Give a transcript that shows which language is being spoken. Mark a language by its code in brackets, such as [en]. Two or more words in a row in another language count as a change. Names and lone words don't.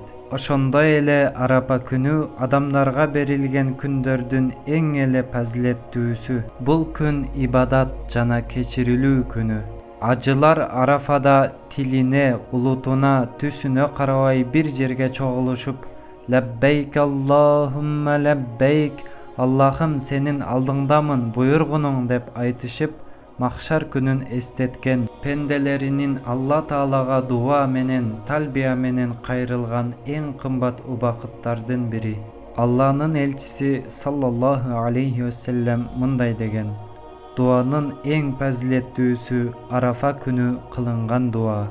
[ky] Ошондой эле Арапа күнү адамдарга берилген күндөрдүн эң эле фазилеттүүсү. Бул күн ибадат жана кечирилүү күнү. Ажылар Арафада тилине, улутуна, түсүнө карабай бир жерге чогулушуп, [ar] لبيك اللهم لبيك, [ky] Аллахым сенин алдыңдамын, буйругунуң деп айтышып, Махшар күнүн эстеткен, пенделеринин Алла Таалага дуа менен, талбия менен кайрылган эң кымбат убакыттардын бири. Алланын элчиси [ar] صلى الله عليه وسلم [ky] мындай деген: дуанын эң фазилеттүүсү Арафа күнү кылынган дуа.